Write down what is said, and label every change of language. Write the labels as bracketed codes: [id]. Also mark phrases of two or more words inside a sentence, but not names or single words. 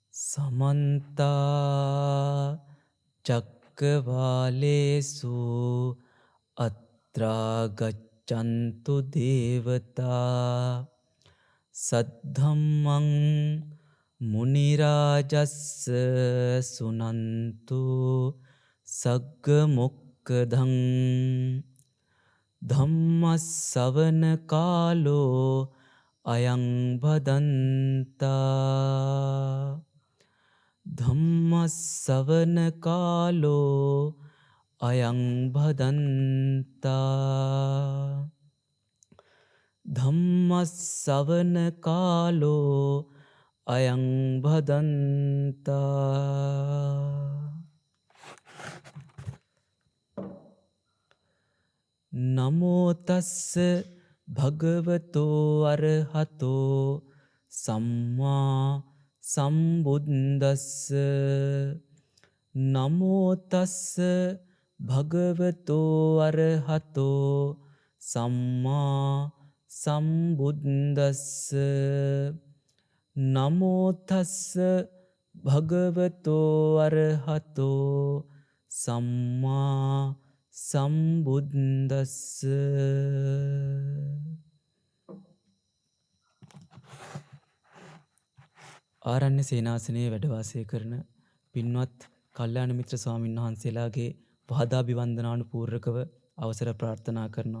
[pi] समन्ता चक्रवालेषु अत्रा गच्छन्तु देवता सद्धम्मं मुनिराजस्स सुनन्तु सग्गमुक्कधं धम्मස්සවන කාලෝ අයං භදන්තා ධම්මස්සවන කාලෝ අයං භදන්තා ධම්මස්සවන කාලෝ අයං භදන්තා නමෝ තස්ස භගවතෝ අරහතෝ සම්මා සම්බුද්දස්ස නමෝ තස්ස භගවතෝ අරහතෝ සම්මා සම්බුද්දස්ස නමෝ තස්ස භගවතෝ අරහතෝ සම්මා සම්බුද්දස්ස. [si] ආරණ්‍ය සේනාසනයේ වැඩ වාසය කරන පින්වත් කල්යාණ මිත්‍ර ස්වාමීන් වහන්සේලාගේ පහදාභිවන්දනානුපූර්වකව අවසර ප්‍රාර්ථනා කරනවා.